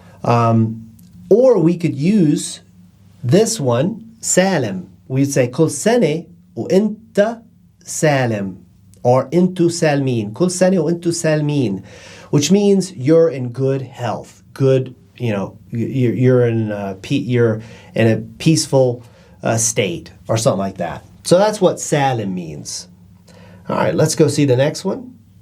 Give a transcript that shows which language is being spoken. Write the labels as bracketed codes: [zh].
[en] Or we could use this one, Salim. We'd say [ar] كل سنة وانت سالم, or انتو سالمين. كل سنة وانتو سالمين, [en] which means you're in good health, good. You're in a peaceful state or something like that. So that's what salim means. All right, let's go see the next one.